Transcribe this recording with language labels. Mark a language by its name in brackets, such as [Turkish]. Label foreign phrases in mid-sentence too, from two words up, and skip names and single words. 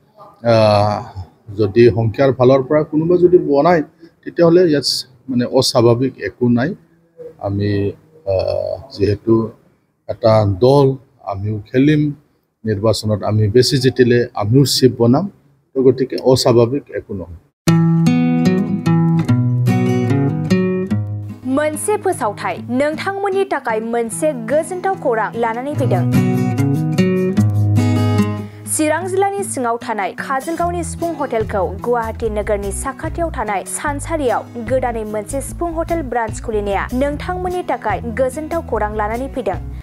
[Assamese] যদি সংখ্যাৰ ফালৰ পৰা কোনোবা যদি বনায় তেতিয়াহ'লে ইয়াত মানে অস্বাভাৱিক একো নাই আমি যেহেতু এটা দল আমিও খেলিম নিৰ্বাচনত আমি বেছি জিতিলে আমিও চিপ বনাম তো গতিকে অস্বাভাৱিক একো নহয় [Bodo] मोनसे फोसावथाय नोंथांमोननि थाखाय मोनसे गोजोनथाव खौरां लानानै फैदों चिरां जिल्लानि सिङाव थानाय काजलगावनि सिफुं हटेलखौ गुवाहाटी नोगोरनि साखाथियाव थानाय सानसारियाव गोदानै मोनसे सिफुं [English] hotel branch [Bodo] खुलिनाया नोंथांमोननि थाखाय गोजोनथाव खौरां लानानै फैदों